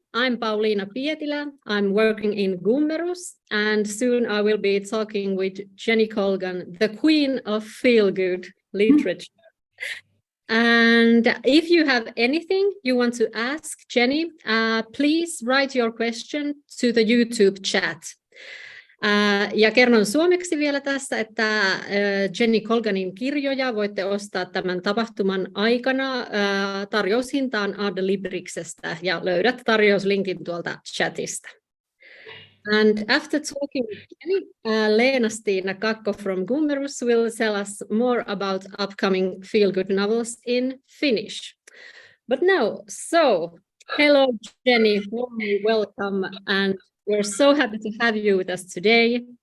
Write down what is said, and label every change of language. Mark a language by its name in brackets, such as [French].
[English] I'm Pauliina Pietilä. I'm working in Gummerus, and soon I will be talking with Jenny Colgan, the queen of feel-good literature. And if you have anything you want to ask Jenny, please write your question to the YouTube chat. [Finnish] Ja kerron suomeksi vielä tässä, että Jenny Colganin kirjoja voitte ostaa tämän tapahtuman aikana tarjoushintaan Adlibriksestä ja löydät tarjouslinkin tuolta chatista. [English] And after talking with Jenny, Leena-Stina Kakko from Gummerus will tell us more about upcoming feel-good novels in Finnish. But now, so hello Jenny, warmly welcome, and we're so happy to have you with us today.